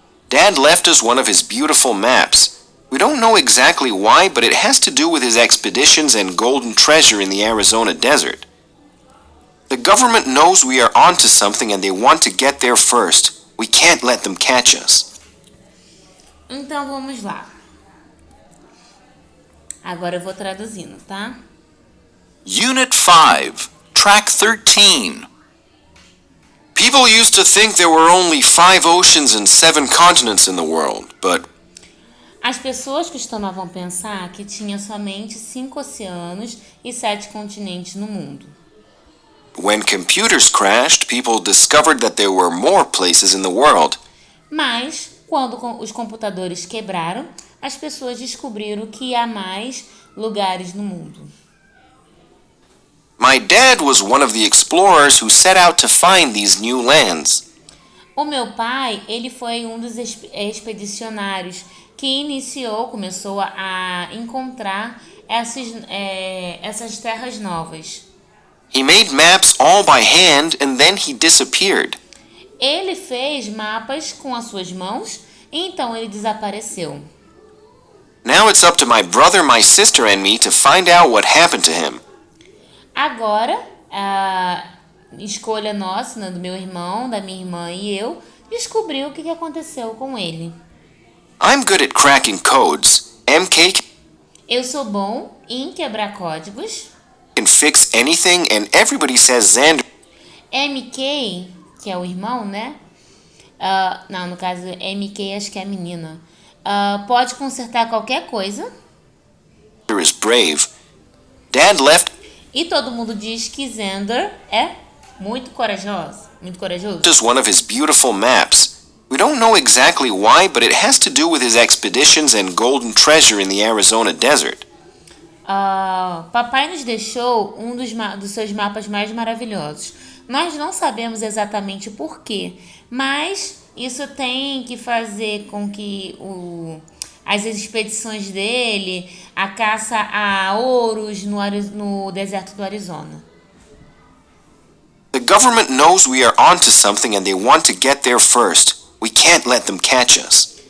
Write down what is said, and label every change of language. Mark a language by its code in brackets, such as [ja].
[en] Dad left us one of his beautiful maps. We don't know exactly why, but it has to do with his expeditions and golden treasure in the Arizona desert. The government knows we are onto something and they want to get there first. We can't let them catch us. [pt] Então vamos lá. Agora eu vou traduzindo, tá? [en] Unit 5, Track 13. People used to think there were only 5 oceans and 7 continents in the world, but... [pt] As pessoas costumavam pensar que tinha somente 5 oceanos e 7 continentes no mundo. [en] When computers crashed, people discovered that there were more places in the world. [pt] Mas, quando os computadores quebraram, as pessoas descobriram que há mais lugares no mundo. [en] My dad was one of the explorers who set out to find these new lands. [pt] O meu pai, ele foi um dos expedicionários que começou a encontrar essas terras novas. [en] He made maps all by hand and then he disappeared. [pt] Ele fez mapas com as suas mãos e então ele desapareceu. [en] Now it's up to my brother, my sister and me to find out what happened to him. [pt] Agora, a escolha nossa, né, do meu irmão, da minha irmã e eu, descobrir o que aconteceu com ele. [en] I'm good at cracking codes. MK [pt] Eu sou bom em quebrar códigos. [en] can fix anything and everybody says Xander [pt] MK, que é o irmão, né? Não, no caso, MK acho que é a menina. Pode consertar qualquer coisa. [en] is brave. Dad left [pt] E todo mundo diz que Xander é muito corajoso. Muito corajoso. [en] us one of his beautiful maps. We don't know exactly why, but it has to do with his expeditions and golden treasure in the Arizona desert. [pt] Papai nos deixou um dos seus mapas mais maravilhosos. Nós não sabemos exatamente o porquê, mas isso tem que fazer com que as expedições dele, a caça a ouros no deserto do Arizona. [en] The government knows we are onto something and they want to get there first. We can't let them catch us.